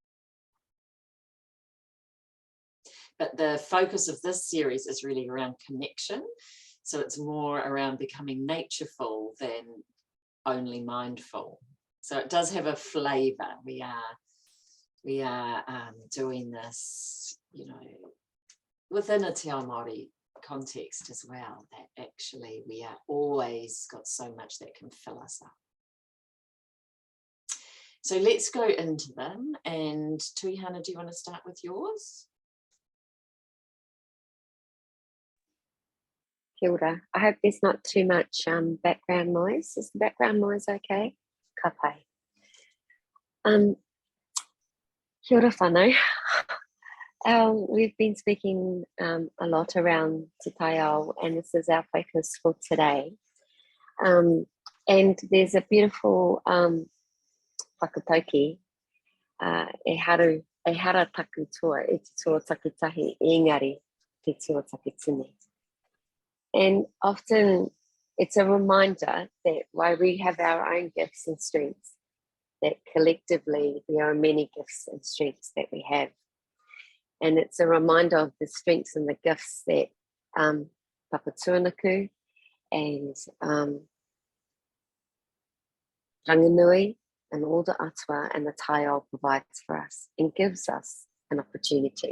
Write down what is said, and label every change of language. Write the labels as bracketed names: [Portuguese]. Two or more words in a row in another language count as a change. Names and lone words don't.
[English] But the focus of this series is really around connection. So it's more around becoming natureful than only mindful. So it does have a flavour. We are doing this, within a [Māori] te ao Māori [English] context as well, that actually we are always got so much that can fill us up. So let's go into them. And Tuihana, do you want to start with yours? [Māori] Kia ora. [English] I hope there's not too much background noise. Is the background noise okay? [Māori] Ka pai. Kia ora whānau. [English] We've been speaking a lot around Te Tai Ao, and this is our focus for today. And there's a beautiful whakatauki, [Māori] e hara taku toa, e te toa takitahi, engari, te toa takitini. [English] And often it's a reminder that while we have our own gifts and strengths, that collectively there are many gifts and strengths that we have. And it's a reminder of the strengths and the gifts that Papatūānuku and Ranginui and all the atua and the Tai Ao provides for us and gives us an opportunity.